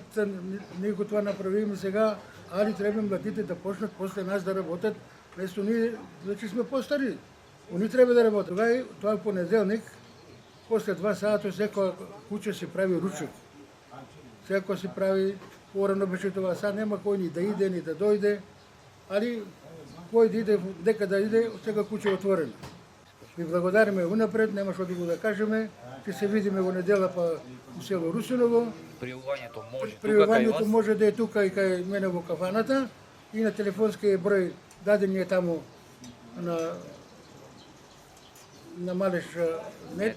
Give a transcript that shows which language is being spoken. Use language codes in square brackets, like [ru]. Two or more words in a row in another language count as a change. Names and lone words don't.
[bg] Ние го това направим сега, али трябва младите да почнат после нас да работят, вместо ние вече сме по-стари. Они трябва да работят. Това е понеделник, после 2 сата всеко куче си прави ручок. Всеко си прави, порано беше това. Сега няма кой ни да иде, ни да дойде, али кой да иде, дека да иде, сега куче е отворено. [mk] Ви благодариме унапред, нема што да го да кажеме, че се видиме во неделя по село Русиново. Пријавањето може да е тука и кај мене во кафаната и на телефонскиот број даден е таму на Малеш нет.